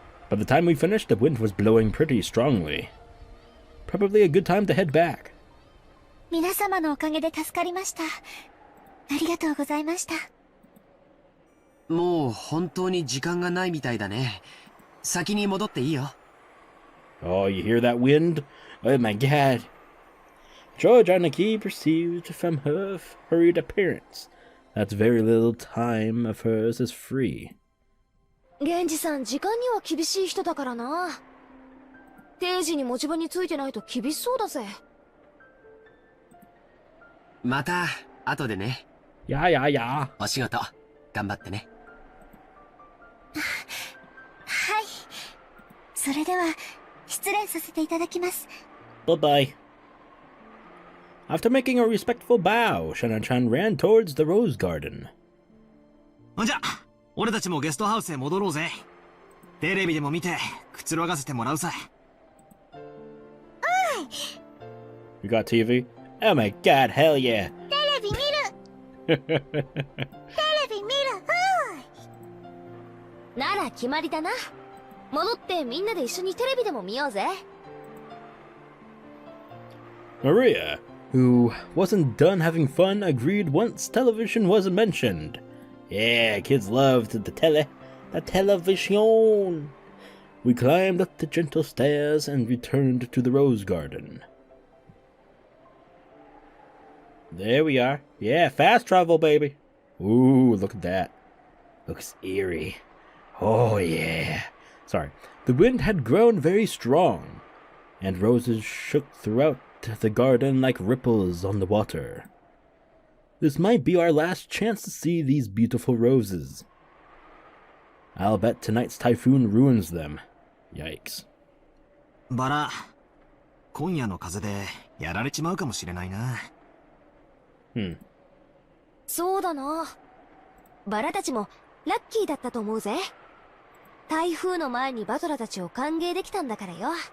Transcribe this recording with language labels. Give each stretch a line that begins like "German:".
English: By the time we finished, the wind was blowing pretty strongly. Probably a good time to head back.
Japanese: 皆様のおかげで助かりました。ありがとうございました。もう本当に時間がないみたいだね。先に戻っていいよ。
English: Oh, you hear that wind? Oh my god. Jojanaki perceived from her hurried appearance that very little time of hers is free.
Japanese: 源氏さん、時間には厳しい人だからな。定時に持ち場についてないと厳しそうだぜ。また後でね。ややや。お仕事頑張ってね。はい。それでは失礼させていただきます。
English: Bye bye. After making a respectful bow, Shannon-chan ran towards the rose garden.
Japanese: じゃあ、俺たちもゲストハウスへ戻ろうぜ。テレビでも見てくつろがせてもらうさ。
English: You got TV? Oh my god, hell yeah.
Japanese: テレビ見る。テレビ見る。なら決まりだな。戻ってみんなで一緒にテレビでも見ようぜ。
English: Maria, who wasn't done having fun, agreed once television wasn't mentioned. Yeah, kids loved the television. We climbed up the gentle stairs and returned to the rose garden. There we are. Yeah, fast travel, baby. Ooh, look at that. Looks eerie. Oh, yeah. Sorry. The wind had grown very strong, and roses shook throughout the garden like ripples on the water. This might be our last chance to see these beautiful roses. I'll bet tonight's typhoon ruins them. Yikes.
Japanese: バラ、今夜の風でやられちまうかもしれないな。そうだな。バラたちもラッキーだったと思うぜ。台風の前にバトラたちを歓迎できたんだからよ。